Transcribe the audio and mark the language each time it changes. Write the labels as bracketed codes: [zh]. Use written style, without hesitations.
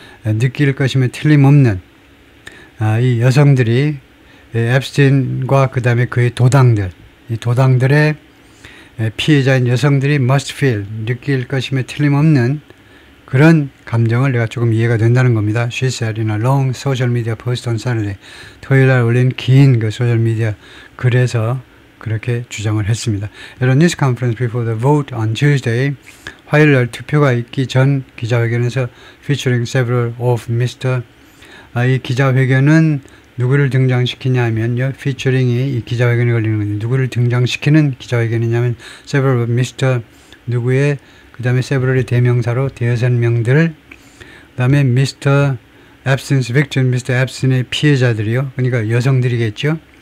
[ko] 느낄 것임에 틀림없는. 이 여성들이 앱스틴과 그 다음에 그의 도당들, 이 도당들의 피해자인 여성들이 [en] must feel [ko] 느낄 것임에 틀림없는 그런 감정을 내가 조금 이해가 된다는 겁니다. [en] She said in a long social media post on Saturday. [ko] 토요일날 올린 긴 그 소셜 미디어 글에서 그렇게 주장을 했습니다. [en] At a news conference before the vote on Tuesday, [ko] 화요일날 투표가 있기 전 기자회견에서 [en] featuring several of Mr. [ko] 이 기자회견은 누구를 등장시키냐 하면요. featuring이 이 기자회견에 걸리는 건데 누구를 등장시키는 기자회견이냐면 [en] several of Mr. [ko] 누구의 그 다음에 several이 대명사로 대여섯 명들 그 다음에 Mr. [en] Epstein's victim, [ko] Mr. Epstein의 피해자들이요. 그러니까 여성들이겠죠.